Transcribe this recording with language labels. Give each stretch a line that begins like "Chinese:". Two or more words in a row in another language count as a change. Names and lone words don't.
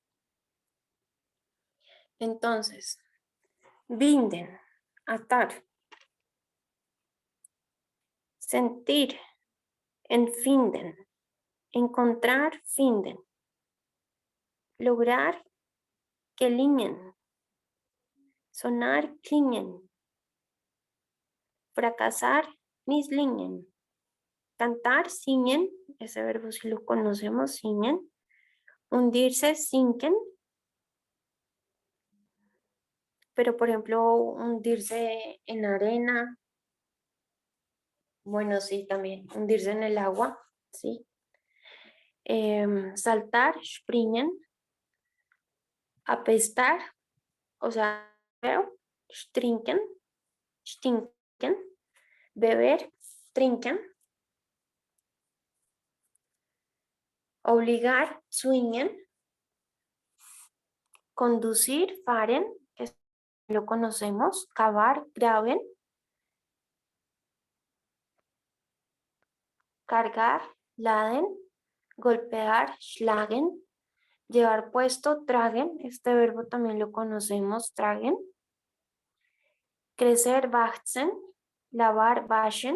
Spanish: Entonces, binden, atar, sentir, enfinden, encontrar, finden, lograr, gelingen, sonar, klingen, fracasar, mislingen, cantar, singen, ese verbo si lo conocemos,
German: singen, hundirse, sinken,
Spanish: pero por ejemplo, hundirse en arena, bueno, sí, también, hundirse en el agua, sí. Saltar, springen, apestar, o sea, feo,
German: trinken, stinken, beber, trinken,
Spanish: obligar, swingen, conducir, fahren, que lo conocemos, cavar, graben, cargar, laden, golpear, schlagen, Llevar puesto, tragen. Este verbo también lo conocemos,
German: tragen.
Spanish: Crecer, wachsen. Lavar, waschen.